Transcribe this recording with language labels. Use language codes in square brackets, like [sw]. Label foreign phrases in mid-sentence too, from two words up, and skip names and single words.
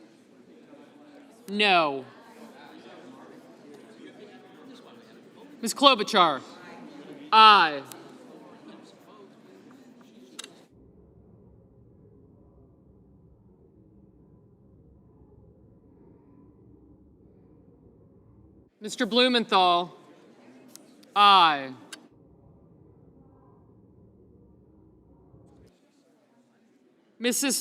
[en] No. Ms. Klobuchar. Aye. Mr. Blumenthal. Aye. Mrs.